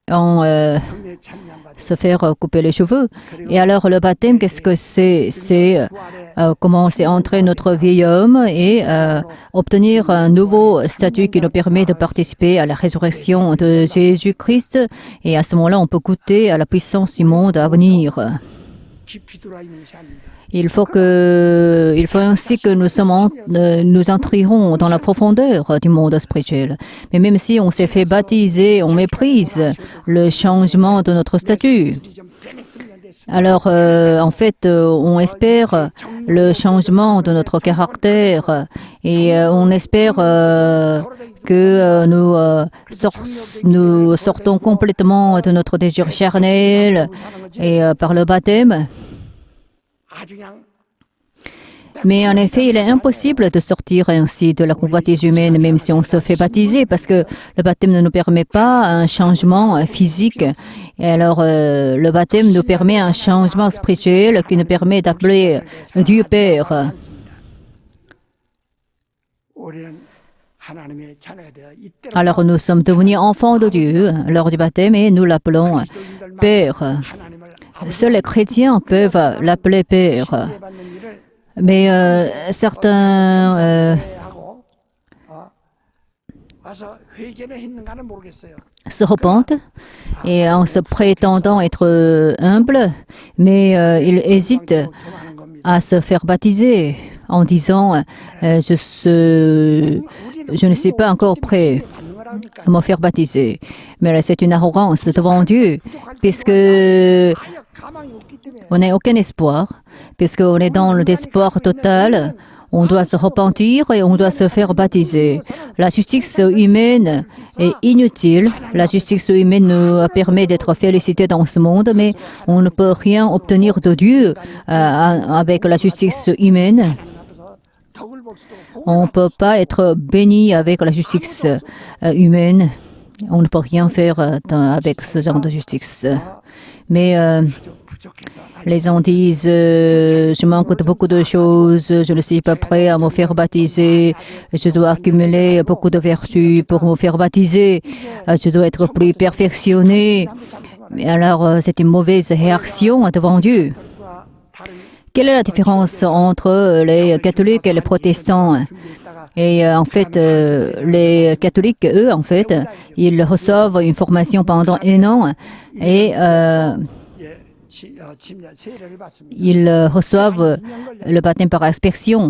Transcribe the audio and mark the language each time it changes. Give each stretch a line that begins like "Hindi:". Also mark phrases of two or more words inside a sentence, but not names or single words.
Korean: 성령의 찬양 받으며
French: se faire couper les cheveux. Et alors le baptême, qu'est-ce que c'est? C'est commencer à entrer notre vieil homme et obtenir un nouveau statut qui nous permet de participer à la résurrection de Jésus-Christ. Et à ce moment-là, on peut goûter à la puissance du monde à venir.
Korean: 깊이 들어와 있는 것이 아닙니다.
French: Il faut ainsi que nous entrierons dans la profondeur du monde spirituel. Mais même si on s'est fait baptiser, on méprise le changement de notre statut.
Korean: 좀 변했으면 됐습니다.
French: Alors, en fait, on espère le changement de notre caractère et on espère que nous sortons complètement de notre désir charnel et par le baptême.
Korean: 아주 그냥
French: Mais en effet, il est impossible de sortir ainsi de la convoitise humaine, même si on se fait baptiser, parce que le baptême ne nous permet pas un changement physique. Et alors, le baptême nous permet un changement spirituel qui nous permet d'appeler Dieu Père.
Korean: 우리는 하나님의 자녀가 되어 이때로
French: Alors, nous sommes devenus enfants de Dieu lors du baptême et nous l'appelons Père.
Korean: 하나님을
French: Seuls les chrétiens peuvent l'appeler Père.
Korean: 받는 일을
French: Mais certains
Korean: 하고 와서 회개를 했는가는 모르겠어요.
French: se repentent et en se prétendant être humbles, mais ils hésitent
Korean: 도망하는 겁니다.
French: à se faire baptiser en disant je ne suis pas encore prêt
Korean: 받는 거라니까.
French: à me faire baptiser. Mais là, c'est une arrogance devant Dieu, puisque
Korean: 아예 가망이 없기 때문에
French: on n'a aucun espoir, puisqu'on est dans le désespoir total. On doit se repentir et on doit se faire baptiser. La justice humaine est inutile. La justice humaine nous permet d'être félicités dans ce monde, mais on ne peut rien obtenir de Dieu avec la justice humaine.
Korean: 앞에서 덕을 볼 수도 없고
French: On ne peut pas être béni avec la justice humaine. On ne peut rien faire avec ce genre de justice. Mais
Korean: 부족해서
French: les gens disent je manque de beaucoup de choses, je ne suis pas prêt à me faire baptiser, je dois accumuler beaucoup de vertus pour me faire baptiser, je dois être plus perfectionné. Mais alors, c'est une mauvaise réaction devant Dieu.
Korean: 과 다른
French: Quelle est la différence entre les catholiques et les protestants?
Korean: 준비했다가
French: Et en fait, les catholiques, eux, en fait, ils reçoivent une formation pendant 1 an et
Korean: 침례 세례를 받습니다.
French: ils reçoivent le baptême par aspersion.